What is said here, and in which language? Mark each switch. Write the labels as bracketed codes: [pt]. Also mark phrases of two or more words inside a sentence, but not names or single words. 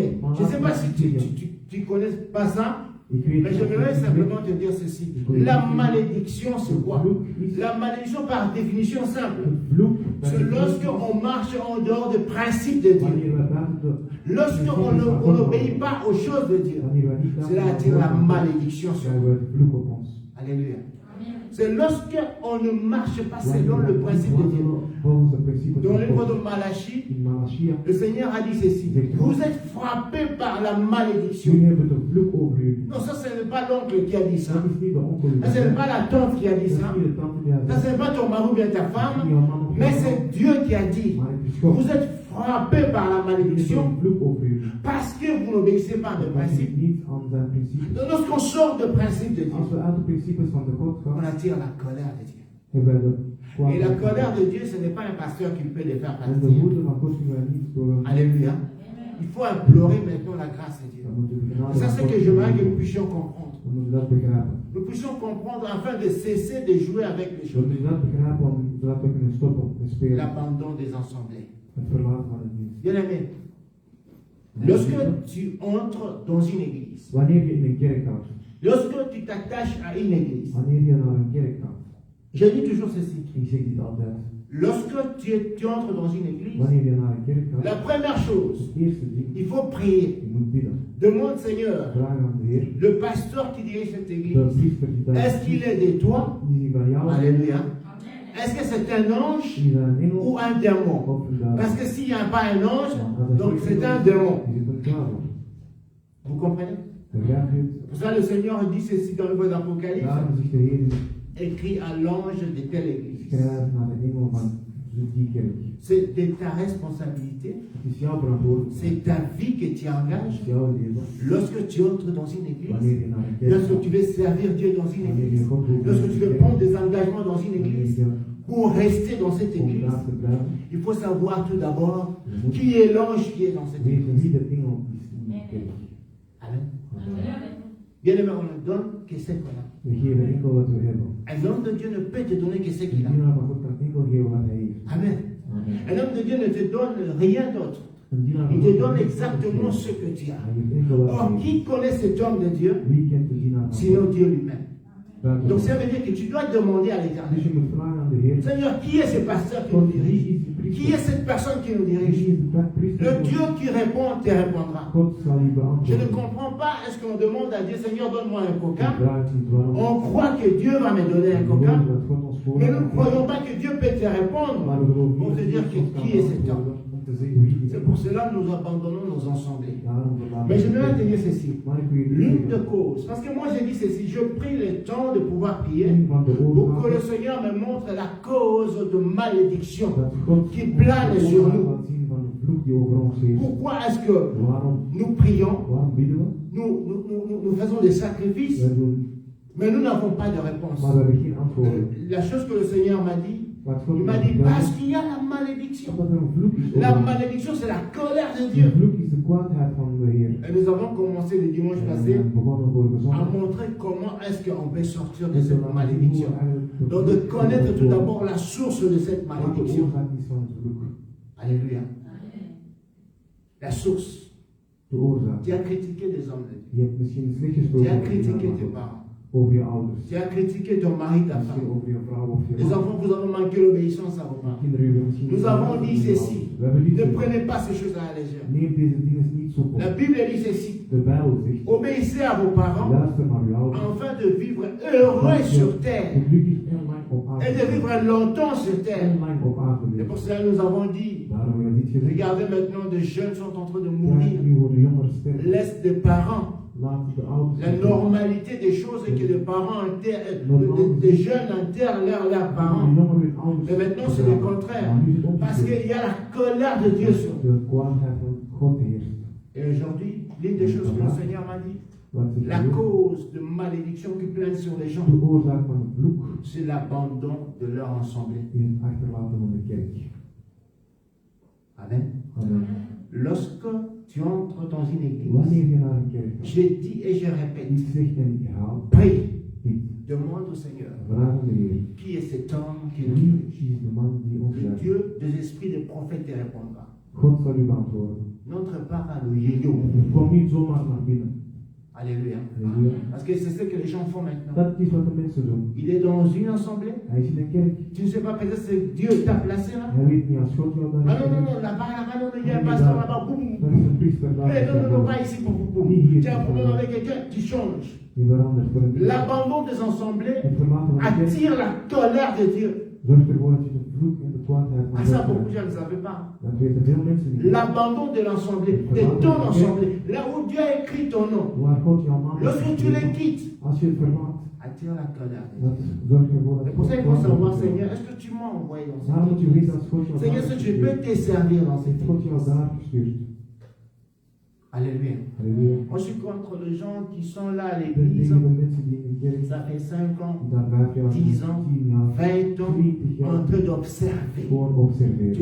[fr] Je ne sais pas si tu connais pas ça, [nl] Ik weet [fr] mais [nl] niet [fr] j'aimerais [nl] of je [fr] simplement te dire ceci. La malédiction, c'est quoi? La malédiction, par définition simple, [nl] het vloek. [fr] c'est lorsqu'on marche en dehors des principes de Dieu. [nl] Wanneer wij buiten de [fr] Lorsqu'on n'obéit pas aux choses de Dieu. [nl] wanneer wij niet [fr] Cela attire la malédiction sur [nl] krijgen [fr] nous. [nl] we het vloek op ons. [fr] Alléluia. C'est lorsqu'on ne marche pas selon le principe de Dieu. [nl] Volgens de principes [fr] Dans [nl] van [fr] le livre [nl] God. [fr] de Malachie, [nl] In Malachia, [fr] le Seigneur a dit ceci. Vous êtes frappés par la malédiction. [nl] jullie hebben de vloek over jullie. [fr] Non, ça, ce n'est pas l'oncle qui a dit ça. [nl] Dat is niet de onkel die [fr] Ça, ce n'est pas la tante qui a [nl] dat [fr] dit [nl] is [fr] ça. [nl] niet de tante die [fr] Ça, [nl] dat [fr] ce n'est pas ton mari ou bien ta femme. [nl] niet jouw man of [fr] Mais [nl] jouw [fr] c'est [nl] vrouw. [fr] Dieu qui a dit. [nl] Maar het is God. [fr] Vous êtes frappés par la [nl] Jullie hebben [fr] malédiction [nl] een vloek over jullie. [fr] parce que vous n'obéissez pas de [nl] Dat is [fr] principe. [nl] niet aan zijn principes. [fr] Donc, lorsqu'on sort de principe de [nl] Als [fr] Dieu, [nl] we uit de principes van de God [fr] on [nl] gaan, [fr] attire la colère de Dieu. [nl] hebben wij de [fr] Et la [nl] kwaadheid. [fr] colère de Dieu, ce n'est pas un pasteur qui peut les faire [nl] En de [fr] partir. [nl] woede van God kunnen wij niet door een [fr] Alléluia. Il faut implorer maintenant la grâce de Dieu. [nl] dan moeten we de genade [fr] Et ça, [nl] van [fr] c'est [nl] God [fr] que j'aimerais que nous [nl] zoeken. [fr] puissions comprendre. [nl] We moeten dat begrijpen. [fr] Nous puissions comprendre afin de cesser de jouer avec les [nl] We [fr] choses. [nl] moeten dat begrijpen om zodat we kunnen stoppen met spelen. [fr] L'abandon des assemblées. [nl] Het verlaten van het dienst. [fr] Bien aimé, lorsque tu entres dans une église, [nl] Wanneer je in een kerk gaat, [fr] lorsque tu t'attaches à une église, [nl] wanneer je naar een kerk gaat, [fr] je dis toujours ceci. [nl] ik zeg dit altijd, [fr] Lorsque tu entres dans une église, [nl] wanneer je naar een kerk gaat, [fr] la première chose, [nl] het eerste ding, [fr] il faut prier. [nl] je moet bidden. [fr] Demande, Seigneur, [nl] Vraag aan de Heer, [fr] le pasteur qui dirige cette [nl] de [fr] église, [nl] priester die daar [fr] est-ce qu'il est de toi? [nl] is hij van jou, [fr] Alléluia. Est-ce que c'est un ange [nl] is hij een engel [fr] ou un démon? [nl] of een duivel? [fr] Parce que s'il n'y a pas un ange, donc [nl] Als [fr] c'est un démon. [nl] is het een duivel. [fr] Vous comprenez? [nl] Begrijp je het? [fr] Pour ça, le Seigneur dit ceci dans le livre d'Apocalypse. [nl] Daarom zegt de Heer, [fr] Écrit à l'ange de telle église. [nl] schrijf naar de engel van die kerk. [fr] C'est de ta responsabilité. [nl] Het is jouw verantwoordelijkheid. [fr] C'est ta vie que tu [nl] Het [fr] engages. [nl] is jouw leven. [fr] Lorsque tu entres dans une église, [nl] Wanneer je naar een kerk [fr] lorsque [nl] gaat, [fr] tu veux servir Dieu dans une [nl] wanneer je [fr] église, [nl] God wil [fr] lorsque tu veux [nl] dienen, [fr] prendre des engagements dans une [nl] wanneer [fr] église, [nl] je [fr] pour rester dans cette [nl] om [fr] église, [nl] daar te blijven, [fr] il faut savoir tout d'abord [nl] je moet [fr] qui est l'ange qui est dans cette [nl] weten wie [fr] église. [nl] de engel is in die kerk. [fr] Amen. [nl] Amen. [fr] Bien aimé, on ne donne que ce qu'on a. [nl] We geven enkel wat we hebben. [fr] Un homme de Dieu ne peut te donner que ce [nl] Een [fr] qu'il a. [nl] dienaar van God kan enkel geven wat hij heeft. [fr] Amen. [nl] Amen. [fr] Un homme de Dieu ne te donne rien d'autre. [nl] Een dienaar [fr] Il [nl] van [fr] te [nl] God [fr] donne [nl] kan [fr] exactement [nl] niets [fr] ce que tu as. [nl] Hij geeft enkel wat [fr] Or, [nl] hij heeft. [fr] qui connaît cet homme de Dieu? [nl] Wie kent de dienaar van [fr] Sinon [nl] God? [fr] Dieu lui-même. [nl] Buiten [fr] Donc [nl] God. [fr] ça veut dire que tu dois demander à [nl] Dus [fr] l'Éternel, [nl] je moet vragen aan de Heer. [fr] Seigneur, qui est ce pasteur qui [nl] God, [fr] nous [nl] wie [fr] dirige? [nl] is de [fr] Qui est [nl] priester? [fr] cette personne qui nous [nl] Wie [fr] dirige? [nl] is de priester? [fr] Le Dieu qui répond te répondra. [nl] God zal u [fr] Je ne [nl] beantwoorden. [fr] comprends pas, est-ce qu'on demande à Dieu, Seigneur, donne-moi un coca? [nl] Ik vraag niet waarom. [fr] On croit que Dieu va me donner un [nl] We [fr] coca, [nl] geloven dat God ons [fr] mais nous ne [nl] voorgaat. [fr] croyons pas que Dieu peut te répondre. [nl] Maar we geloven [fr] Pour te [nl] niet [fr] dire [nl] dat [fr] que [nl] God ons [fr] qui [nl] kan [fr] est cet homme. [nl] beantwoorden om te zeggen wie die [fr] C'est [nl] is. [fr] pour cela que nous abandonnons nos assemblées. [nl] Daarom verlaten [fr] Mais [nl] we [fr] je [nl] de [fr] vais te [nl] kerk. [fr] dire ceci. [nl] Maar ik wil je [fr] L'une [nl] zeggen, [fr] de causes, parce que moi j'ai dit ceci, je prie le temps de pouvoir prier [nl] een van de [fr] pour que le [nl] oorzaken [fr] Seigneur me montre la cause de malédiction [nl] dat God [fr] qui plane [nl] ons [fr] sur [nl] oorzaak [fr] nous. [nl] laat zien van de vloek die over ons is. [fr] Pourquoi est-ce que [nl] Waarom? [fr] nous prions, [nl] Waarom bidden we? [fr] nous faisons des sacrifices, [nl] We doen, [fr] mais nous n'avons pas de réponse? [nl] maar we hebben geen antwoorden. [fr] La chose que le Seigneur m'a dit, [nl] Wat God [fr] il m'a [nl] ons [fr] dit [nl] vertelt, [fr] parce qu'il y a la malédiction. [nl] omdat er een vloek is [fr] La [nl] over ons. [fr] malédiction, c'est la colère de [nl] De [fr] Dieu. [nl] vloek is de kwaadheid van de Heer. [fr] Et nous avons commencé le dimanche [nl] En we [fr] passé [nl] zijn begonnen vorige [fr] à [nl] zondag. [fr] montrer comment est-ce qu'on peut sortir de [nl] Dus we [fr] cette [nl] laten zien hoe [fr] malédiction. [nl] we eigenlijk de [fr] Donc de [nl] vloek [fr] connaître [nl] kunnen [fr] tout [nl] voorkomen. [fr] d'abord la source de cette [nl] Wat de [fr] malédiction. [nl] oorzaak is van het vloek. [fr] Alléluia. La source. [nl] De oorzaak. [fr] Tu as critiqué des hommes de Dieu. [nl] Je hebt misschien slecht [fr] Tu [nl] gesproken [fr] as [nl] over je [fr] critiqué [nl] naam, [fr] tes parents. [nl] over je ouders. [fr] Tu as critiqué ton mari, ta [nl] Misschien [fr] femme. [nl] over je vrouw of je [fr] Les [nl] man. [fr] enfants, vous avez manqué l'obéissance à vos parents. [nl] Kinderen hebben misschien [fr] Nous [nl] niet [fr] avons [nl] gehoord [fr] dit [nl] van je [fr] ceci. [nl] ouders. We hebben dit [fr] Ne [nl] gezegd. [fr] prenez pas ces choses à la légère. [nl] Neem deze dingen niet zo [fr] La [nl] op. [fr] Bible dit ceci. [nl] De Bijbel zegt, [fr] Obéissez à vos parents [nl] luister naar uw ouders. [fr] afin de vivre heureux sur terre [nl] Gelukkig en lang op [fr] et de [nl] aarde. [fr] vivre longtemps sur terre. [nl] En lang op aarde [fr] Et [nl] leven. [fr] pour cela, nous avons dit, [nl] Daarom hebben we dit gezegd. [fr] regardez maintenant, de jeunes sont en train de [nl] Kijk [fr] mourir. [nl] nu hoe de jongeren sterven. [fr] Laisse des parents. [nl] Laat de ouders [fr] La [nl] sterven. [fr] normalité des choses est que les parents enterrent, des jeunes enterrent leurs [nl] De [fr] parents. [nl] jongeren hun ouders [fr] Mais maintenant, c'est le [nl] begraven. [fr] contraire. [nl] Maar nu is het [fr] Parce [nl] omgekeerd. [fr] qu'il y a la colère de Dieu sur nous. [nl] De kwaadheid van God heerst. [fr] Et aujourd'hui, l'une des choses que le Seigneur m'a dit, [nl] Wat zegt [fr] la [nl] de Heer? [fr] cause de malédiction qui plane sur les gens, [nl] De oorzaak van het vloek [fr] c'est l'abandon de leur assemblée. [nl] is het achterlaten van de kerk. [fr] Amen. [nl] Amen. [fr] Lorsque tu entres dans une église, [nl] Wanneer je naar een kerk gaat, [fr] je dis et je répète, [nl] ik zeg en ik herhaal, [fr] prie, [nl] bid, [fr] demande au Seigneur, [nl] vraag aan de Heer. [fr] qui est cet homme qui nous [nl] Wie [fr] dirige? [nl] is de man die ons [fr] Le [nl] leidt? [fr] Dieu des esprits des prophètes te répondra. [nl] God zal u beantwoorden. [fr] N'entre pas à le yo-yo. [nl] Kom niet zomaar naar binnen. [fr] Alléluia. [nl] Halleluja. [fr] Parce que c'est ce que les gens font maintenant. [nl] Dat is wat de mensen doen. [fr] Il est dans une assemblée. [nl] Hij is in een kerk. [fr] Tu ne sais pas, peut-être c'est Dieu t'a placé là. [nl] Hij weet niet als God jou daar [fr] Ah non, non, [nl] heeft. [fr] non, là-bas, non, il y a un pasteur là-bas, boum, boum, [nl] Dat [fr] boum. [nl] is een priester daar. [fr] Mais non, non, non, pas ici, boum, boum, boum. Tu as un problème avec quelqu'un, tu changes. [nl] Die verandert voor een priester. [fr] L'abandon des assemblées [nl] Het verlaten van de kerk [fr] attire la colère de Dieu. [nl] zorgt ervoor dat je de vloek en de kwaadheid van [fr] Ah, ça, [nl] God [fr] beaucoup de [nl] krijgt. [fr] gens ne le savaient pas. [nl] Dat weten veel mensen niet. [fr] L'abandon de l'assemblée, de ton assemblée, là où Dieu a écrit ton nom. [nl] Waar God jouw naam [fr] Lorsque [nl] heeft [fr] tu les [nl] geschreven, [fr] quittes, [nl] als je het verlaat, [fr] attire la colère de Dieu. [nl] dat zorgt ervoor dat [fr] C'est pour ça qu'il [nl] God [fr] faut savoir, [nl] kwaad [fr] Seigneur, [nl] wordt. [fr] est-ce que tu m'as envoyé dans [nl] Daarom moet je [fr] cette [nl] weten [fr] église? [nl] als God jou [fr] Seigneur, [nl] daar [fr] est-ce que je peux [nl] gestuurd, [fr] te servir dans cette [nl] heeft God jou [fr] église? [nl] daar gestuurd. [fr] Alléluia. [nl] Halleluja. [fr] Moi, je suis contre les gens qui sont là à [nl] Ik ben [fr] l'église. [nl] tegen de mensen die in de kerk [fr] Ça fait 5 ans, [nl] die daar 5 jaar, [fr] 10 ans, [nl] 10 jaar, [fr] 20 ans, [nl] 20 [fr] en [nl] jaar [fr] train d'observer. [nl] gewoon [fr] Tu [nl] observeren.